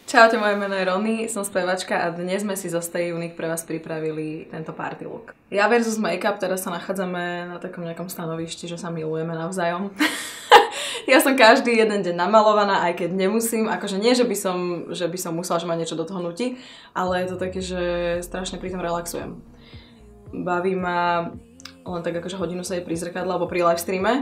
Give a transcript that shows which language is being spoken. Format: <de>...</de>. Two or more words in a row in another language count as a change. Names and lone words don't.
<sk>Čaute, moje meno je Rony, som spevačka a dnes sme si zo Stay Unique pre vás pripravili tento party look. Ja versus make-up, teraz sa nachádzame na takom nejakom stanovišti, že sa milujeme navzájom. Ja som každý jeden deň namalovaná, aj keď nemusím, akože nie, že by som musela, že ma niečo do toho nutí, ale je to také, že strašne pri tom relaxujem. Baví ma len tak akože hodinu sedieť pri zrkadle alebo pri livestreame.</sk>